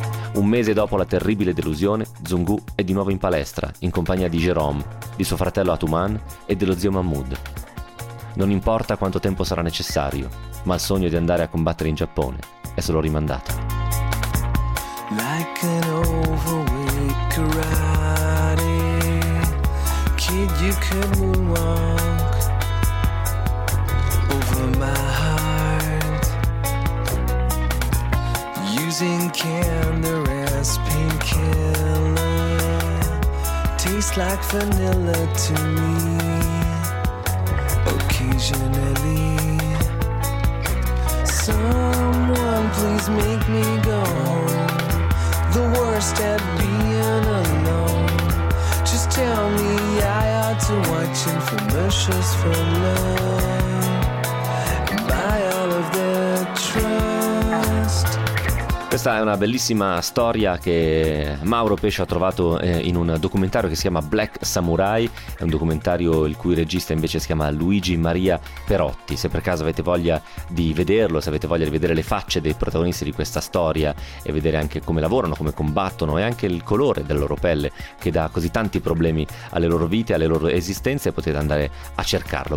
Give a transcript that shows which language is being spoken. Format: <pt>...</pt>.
<it>Un mese dopo la terribile delusione, Zungu è di nuovo in palestra, in compagnia di Jérôme, di suo fratello Atuman e dello zio Mahmoud. Non importa quanto tempo sarà necessario, ma il sogno di andare a combattere in Giappone è solo rimandato.</it> <en>an overweight karate kid, you could moonwalk over my heart using candor as painkiller. Tastes like vanilla to me. Occasionally, someone please make me go home. The worst at being alone. Just tell me I ought to watch infomercials for love and buy all of their trust.</en> <it>Questa è una bellissima storia che Mauro Pesce ha trovato in un documentario che si chiama Black Samurai. È un documentario il cui regista invece si chiama Luigi Maria Perotti. Se per caso avete voglia di vederlo, se avete voglia di vedere le facce dei protagonisti di questa storia e vedere anche come lavorano, come combattono e anche il colore della loro pelle che dà così tanti problemi alle loro vite, alle loro esistenze, potete andare a cercarlo.</it>